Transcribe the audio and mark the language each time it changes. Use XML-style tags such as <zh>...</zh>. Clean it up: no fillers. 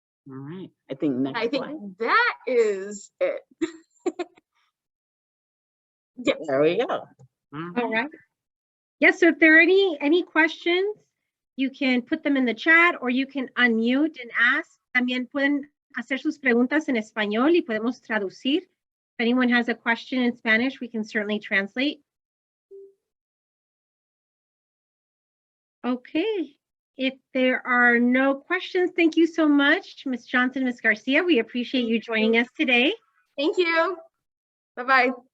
<en>All right, I think that is it. Yes. There we go. All right. Yes, so if there are any questions, you can put them in the chat or you can unmute and ask.</en> <es>También pueden hacer sus preguntas en español y podemos traducir.</es> <en>If anyone has a question in Spanish, we can certainly translate. Okay. If there are no questions, thank you so much, Ms. Johnson, Ms. Garcia. We appreciate you joining us today. Thank you. Bye-bye.</en>